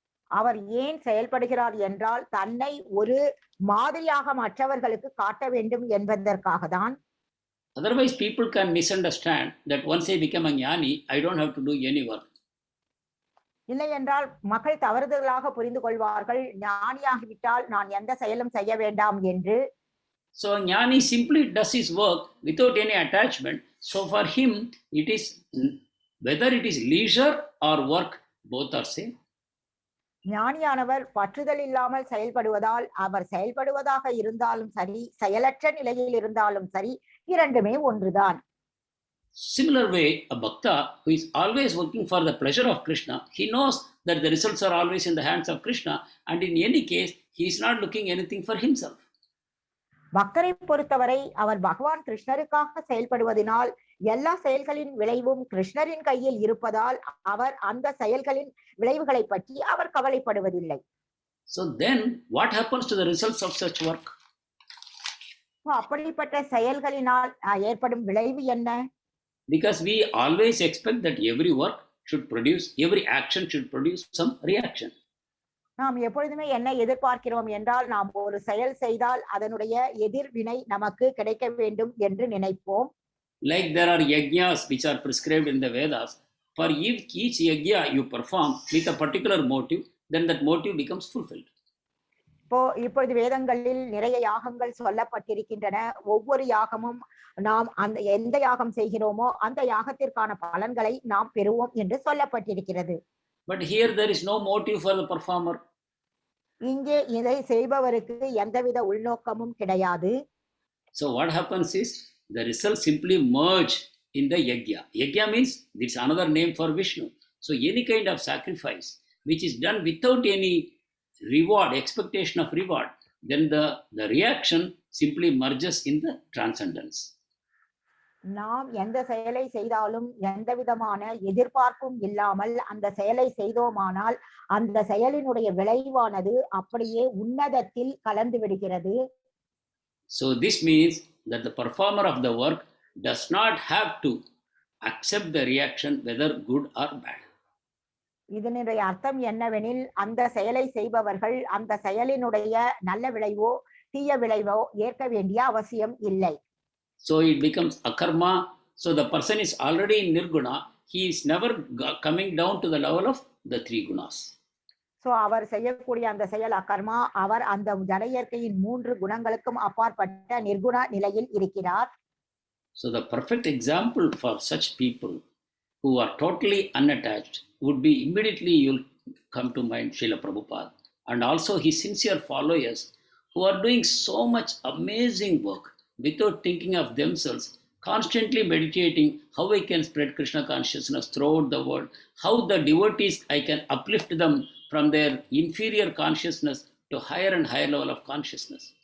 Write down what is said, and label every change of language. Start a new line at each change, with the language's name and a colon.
Tamil: அவர் ஏன் செயல்படுகிறார் என்றால் தன்னை ஒரு மாதிரியாக மற்றவர்களுக்கு காட்ட வேண்டும் என்பதற்காக தான்.
English: Otherwise people can misunderstand that once I become a jnani, I don't have to do any work.
Tamil: இல்லை என்றால் மக்கள் தவறுதலாக புரிந்து கொள்வார்கள், ஞானியாகிவிட்டால் நான் எந்த செயலும் செய்ய வேண்டாம் என்று.
English: So jnani simply does his work without any attachment. So for him, it is whether it is leisure or work, both are same.
Tamil: ஞானியானவர் பற்றுதல் இல்லாமல் செயல்படுவதால் அவர் செயல்படுவதாக இருந்தாலும் சரி, செயலற்ற நிலையில் இருந்தாலும் சரி, இரண்டுமே ஒன்றுதான்.
English: Similar way, a bhakta who is always working for the pleasure of Krishna, he knows that the results are always in the hands of Krishna, and in any case, he is not looking anything for himself.
Tamil: பக்தரை பொறுத்தவரை அவர் பகவான் கிருஷ்ணருக்காக செயல்படுவதனால் எல்லா செயல்களின் விளைவும் கிருஷ்ணரின் கையில் இருப்பதால் அவர் அந்த செயல்களின் விளைவுகளை பற்றி அவர் கவலைப்படுவதில்லை.
English: So then what happens to the results of such work?
Tamil: அப்படிப்பட்ட செயல்களினால் ஏற்படும் விளைவு என்ன?
English: Because we always expect that every work should produce, every action should produce some reaction.
Tamil: நாம் எப்பொழுதுமே என்ன எதிர்பார்க்கிறோம் என்றால் நாம் ஒரு செயல் செய்தால் அதனுடைய எதிர்வினை நமக்கு கிடைக்க வேண்டும் என்று நினைப்போம்.
English: Like there are yajnas which are prescribed in the Vedas. For each yajna you perform with a particular motive, then that motive becomes fulfilled.
Tamil: இப்பொழுது வேதங்களில் நிறைய யாகங்கள் சொல்லப்பட்டிருக்கின்றன. ஒவ்வொரு யாகமும் நாம் அந்த எந்த யாகம் செய்கிறோமோ அந்த யாகத்திற்கான பலன்களை நாம் பெறுவோம் என்று சொல்லப்பட்டிருக்கிறது.
English: But here there is no motive for the performer.
Tamil: இங்கே இதை செய்பவருக்கு எந்தவித உள்நோக்கமும் கிடையாது.
English: So what happens is the results simply merge in the yajna. Yajna means it's another name for Vishnu. So any kind of sacrifice which is done without any reward, expectation of reward, then the reaction simply merges in the transcendence.
Tamil: நாம் எந்த செயலை செய்தாலும் எந்த விதமான எதிர்பார்ப்பும் இல்லாமல் அந்த செயலை செய்தோமானால் அந்த செயலினுடைய விளைவானது அப்படியே உன்னதத்தில் கலந்து விடுகிறது.
English: So this means that the performer of the work does not have to accept the reaction whether good or bad.
Tamil: இதனுடைய அர்த்தம் என்னவெனில் அந்த செயலை செய்பவர்கள் அந்த செயலினுடைய நல்ல விளைவோ தீய விளைவோ ஏற்க வேண்டிய அவசியம் இல்லை.
English: So it becomes akarma. So the person is already in nirguna. He is never coming down to the level of the three gunas.
Tamil: So அவர் செய்யக்கூடிய அந்த செயல் அகர்மா. அவர் அந்த ஜட இயற்கையின் 3 குணங்களுக்கும் அப்பாற்பட்ட நிர்குண நிலையில் இருக்கிறார்.
English: So the perfect example for such people who are totally unattached would be immediately you'll come to mind Srila Prabhupada and also his sincere followers who are doing so much amazing work without thinking of themselves, constantly meditating how I can spread Krishna consciousness throughout the world, how the devotees I can uplift them from their inferior consciousness to higher and higher level of consciousness.